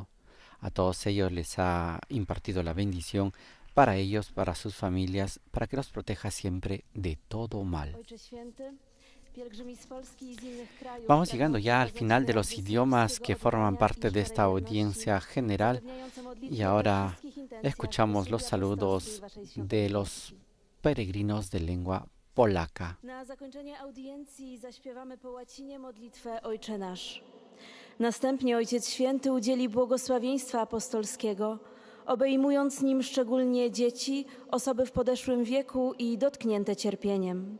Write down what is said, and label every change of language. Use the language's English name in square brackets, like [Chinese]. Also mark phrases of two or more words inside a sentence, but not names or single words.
[Spanish] A todos ellos les ha impartido la bendición para ellos, para sus familias, para que los proteja siempre de todo mal. Vamos llegando ya al final de los idiomas que forman parte de esta audiencia general y ahora escuchamos los saludos de los peregrinos de lengua polaka. [Polish] Na zakończenie audiencji zaśpiewamy po łacinie modlitwę Ojcze Nasz. Następnie Ojciec Święty udzieli błogosławieństwa apostolskiego, obejmując nim szczególnie dzieci, osoby w podeszłym wieku i dotknięte cierpieniem.